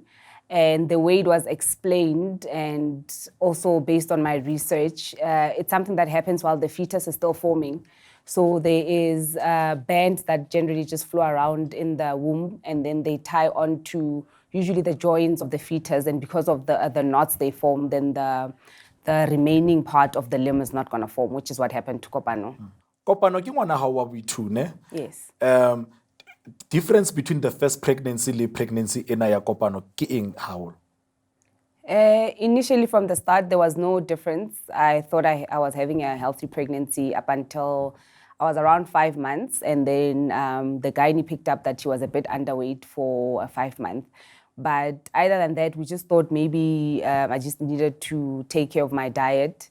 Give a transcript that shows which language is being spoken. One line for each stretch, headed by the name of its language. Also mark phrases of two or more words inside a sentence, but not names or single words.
English: And the way it was explained, and also based on my research, it's something that happens while the fetus is still forming. So there is bands that generally just flow around in the womb, and then they tie onto usually the joints of the fetus. And because of the knots they form, then the remaining part of the limb is not going to form, which is what happened to Kopano.
Southern Sotho: Kopano, ke ngwana hao wa boithu, ne?
English: Yes. Difference between the first pregnancy and pregnancy
Southern Sotho: ena ya Kopano ke eng
English: how? Initially, from the start, there was no difference. I thought I was having a healthy pregnancy up until I was around 5 months. And then the gynae picked up that she was a bit underweight for 5 months. But other than that, we just thought maybe I just needed to take care of my diet.